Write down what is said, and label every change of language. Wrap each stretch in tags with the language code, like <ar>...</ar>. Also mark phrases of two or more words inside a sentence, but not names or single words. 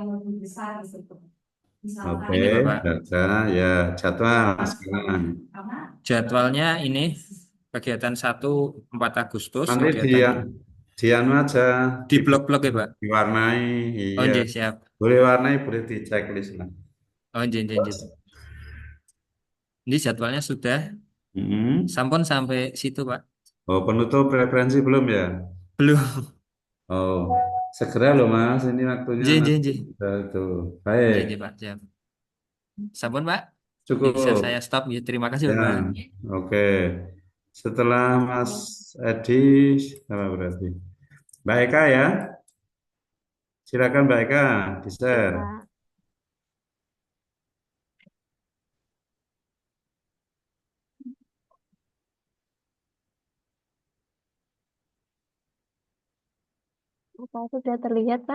<id>Oke, Ini Bapak. baca ya jadwal sekarang. Jadwalnya ini kegiatan 1 4 Agustus Nanti kegiatannya di anu aja, di blog-blog ya Pak. diwarnai, Oh iya. nggih, siap. Boleh warnai, boleh di checklist lah.</id> <jv>Oh nggih, nggih, nggih.</jv> <id>Ini jadwalnya sudah Mm-mm. sampun sampai situ Pak. Oh, penutup referensi belum ya? Belum. Oh, segera loh Mas, ini waktunya</id> <jv>Nggih, nggih,</jv> <id>nanti nggih. sudah itu. Nggih, Baik, nggih Pak, siap. Sampun Pak. Bisa cukup. saya stop ya. Terima kasih Ya, Bapak. oke. Setelah Mas Edi, apa berarti? Mbak Eka ya, silakan Mbak Eka, di Oke, share. Pak. Apa sudah terlihat, Pak?</id>